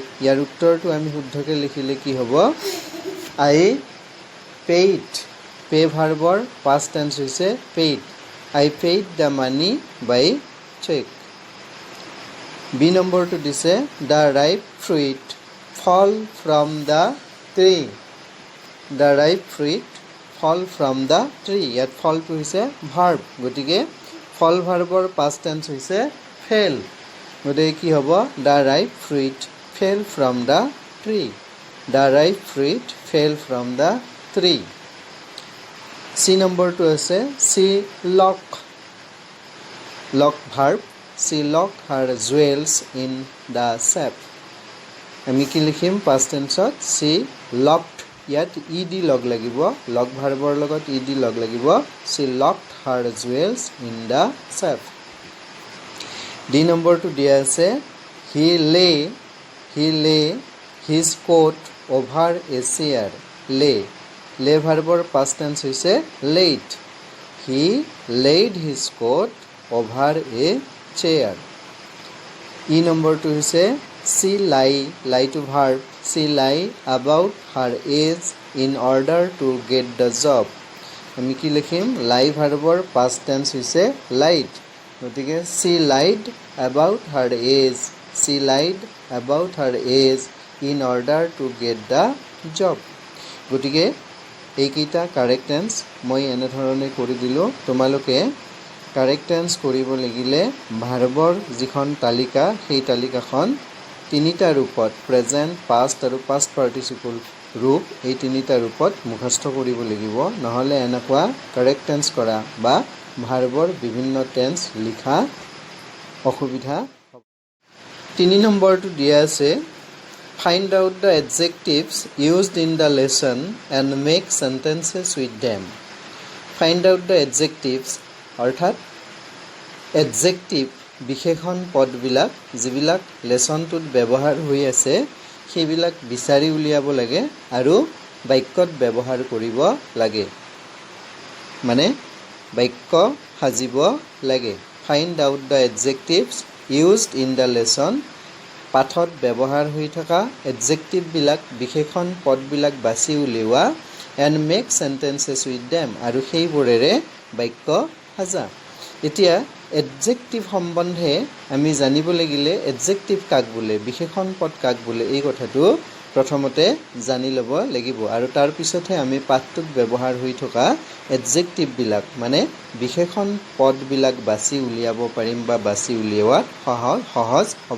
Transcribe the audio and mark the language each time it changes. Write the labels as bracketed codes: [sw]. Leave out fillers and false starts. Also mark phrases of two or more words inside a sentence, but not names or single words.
[as] ইয়াৰ উত্তৰটো আমি শুদ্ধকৈ লিখিলে কি হ'ব, [en] I paid. pay verbৰ past tense [as] হৈছে [en] paid. I paid the money by cheque. [as] বি নম্বৰটো দিছে [en] the ripe fruit fall from the tree. The ripe fruit fall from the tree. [as] ইয়াত fall টো হৈছে verb. গতিকে [en] fall verbৰ past tense [as] হৈছে fell. গতিকে কি হ'ব? [en] The ripe fruit fell from the tree. The ripe fruit fell from the tree. [as] C নম্বৰটো আছে [en] she locked. Lock verb. She locked her jewels in the safe. [as] আমি কি লিখিম [en] past tenseত? she locked. [as] ইয়াত ed লগ লাগিব. [en] lock verbৰ [as] লগত ed লগ লাগিব. [en] she locked her jewels in the safe. [as] D নম্বৰটো দিয়া আছে [en] he lay his coat over a chair. lay verbৰ past tense হৈছে laid. he laid his coat over a chair. [as] E নম্বৰটো হৈছে [en] she lie to verb. she lie about her age in order to get the job. [as] আমি কি লিখিম? [en] lie verbৰ past tense হৈছে lied. গতিকে she lied about her age. she lied about her age in order to get the job. [as] গতিকে এইকেইটা [en] correct tense [as] মই এনেধৰণে কৰি দিলোঁ. তোমালোকে [en] correct tense [as] কৰিব লাগিলে ভাৰ্বৰ যিখন তালিকা সেই তালিকাখন তিনিটা ৰূপত [en] present, past [as] আৰু [en] past participle [as] ৰূপ এই তিনিটা ৰূপত মুখস্থ কৰিব লাগিব. নহ'লে এনেকুৱা [en] correct tense [as] কৰা বা ভাৰ্বৰ বিভিন্ন টেন্স লিখা অসুবিধা হ'ব. [en] 3 [as] নম্বৰটো দিয়া আছে [en] find out the adjectives used in the lesson and make sentences with them. Find out the adjectives [as] অৰ্থাৎ এডজেক্টিভ বিশেষণ পদবিলাক যিবিলাক লেছনটোত ব্যৱহাৰ হৈ আছে সেইবিলাক বিচাৰি উলিয়াব লাগে আৰু বাক্যত ব্যৱহাৰ কৰিব লাগে. মানে বাক্য সাজিব লাগে. [en] Find out the adjectives used in the lesson. [as] পাঠত ব্যৱহাৰ হৈ থকা এডজেক্টিভবিলাক বিশেষণ পদবিলাক বাছি উলিওৱা [en] and make sentences with them [as] আৰু সেইবোৰেৰে বাক্য সাজা. এতিয়া এডজেক্টিভ সম্বন্ধে আমি জানিব লাগিলে এডজেক্টিভ কাক বোলে, বিশেষণ পদ কাক বোলে এই কথাটো প্ৰথমতে জানি ল'ব লাগিব আৰু তাৰ পিছতহে আমি পাঠটোত ব্যৱহাৰ হৈ থকা এডজেক্টিভবিলাক মানে বিশেষণ পদবিলাক বাছি উলিয়াব পাৰিম বা বাছি উলিওৱাত সহজ হ'ব.